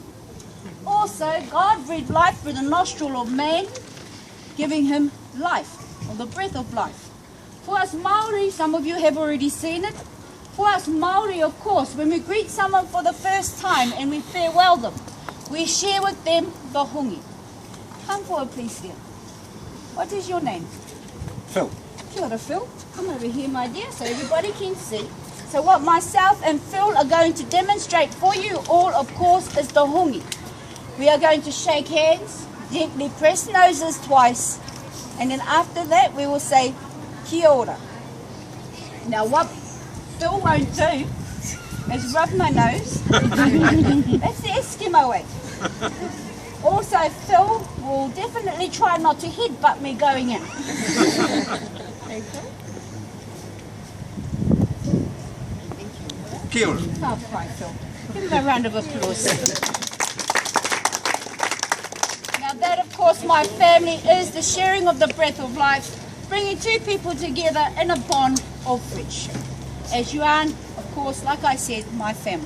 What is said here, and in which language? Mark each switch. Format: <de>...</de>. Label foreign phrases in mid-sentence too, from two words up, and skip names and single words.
<en>Also, God breathed life through the nostril of man, giving him life, or the breath of life. For us Maori, some of you have already seen it. For us Maori, of course, when we greet someone for the first time and we farewell them, we share with them the hongi. Come forward, please, dear. What is your name? Phil.</en> <mi>Kia ora,</mi> <en>Phil. Come over here, my dear, so everybody can see. So what myself and Phil are going to demonstrate for you all, of course, is the hongi. We are going to shake hands, gently press noses twice, and then after that we will say</en> <mi>kia ora.</mi> <en>Now what Phil won't do is rub my nose. That's the Eskimo way. Also, Phil will definitely try not to headbutt me going in.</en> <mi>Kia ora.</mi> <en>Oh, right, Phil. Give him a round of applause. Now that, of course, my family is the sharing of the breath of life, bringing two people together in a bond of friendship. As you are, of course, like I said, my family.</en>